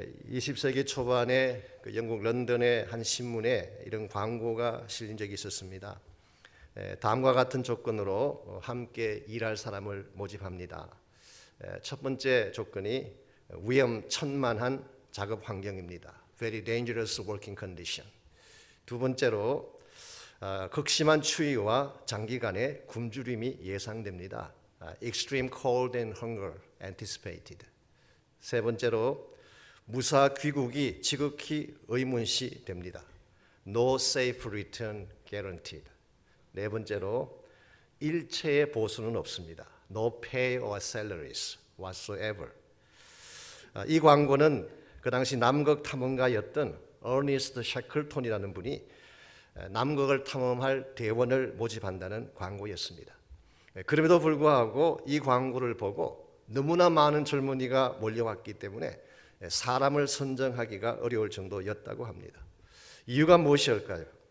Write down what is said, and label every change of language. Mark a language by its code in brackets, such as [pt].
[ko] 20세기 초반에 영국 런던의 한 신문에 이런 광고가 실린 적이 있었습니다. 다음과 같은 조건으로 함께 일할 사람을 모집합니다. 첫 번째 조건이 위험천만한 작업 환경입니다. [en] Very dangerous working condition. [ko] 두 번째로 극심한 추위와 장기간의 굶주림이 예상됩니다. [en] Extreme cold and hunger anticipated. [ko] 세 번째로 무사 귀국이 지극히 의문시 됩니다. [en] No safe return guaranteed. [ko] 네 번째로 일체의 보수는 없습니다. [en] No pay or salaries whatsoever. [ko] 이 광고는 그 당시 남극 탐험가였던 어니스트 샤클톤이라는 분이 남극을 탐험할 대원을 모집한다는 광고였습니다. 그럼에도 불구하고 이 광고를 보고 너무나 많은 젊은이가 몰려왔기 때문에 사람을 선정하기가 어려울 정도였다고 합니다. 이유가 무엇일까요?